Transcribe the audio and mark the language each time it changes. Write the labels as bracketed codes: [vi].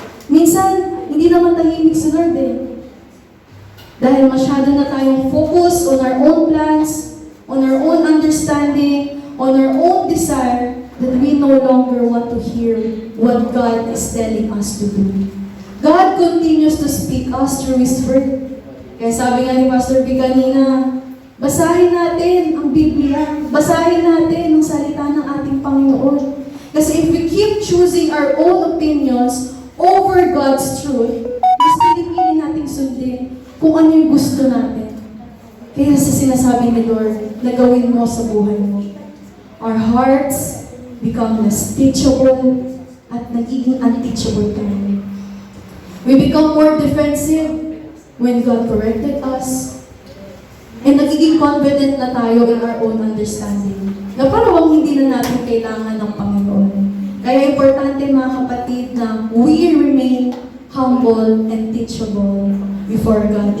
[tl] Minsan, hindi naman tahimik si Lord eh. Dahil masyado na tayong [en] focus on our own plans, on our own understanding, on our own desire, that we no longer want to hear what God is telling us to do. God continues to speak us through His Word. [tl] Kaya sabi nga ni Pastor B kanina, basahin natin ang Biblia. Basahin natin ang salita ng ating Panginoon. Kasi [en] if we keep choosing our own opinions over God's truth, [tl] mas pinipili nating sundin kung ano yung gusto natin. Kaya sa sinasabi ni Lord na gawin mo sa buhay mo. [en] Our hearts become less teachable [tl] at nagiging unteachable tayo. [en] We become more defensive when God corrected us. And [tl] nagiging [en] confident na tayo in our own understanding. [tl] Na parang hindi na natin kailangan ng Panginoon. Kaya importante mga kapatid na [en] we remain humble and teachable before God.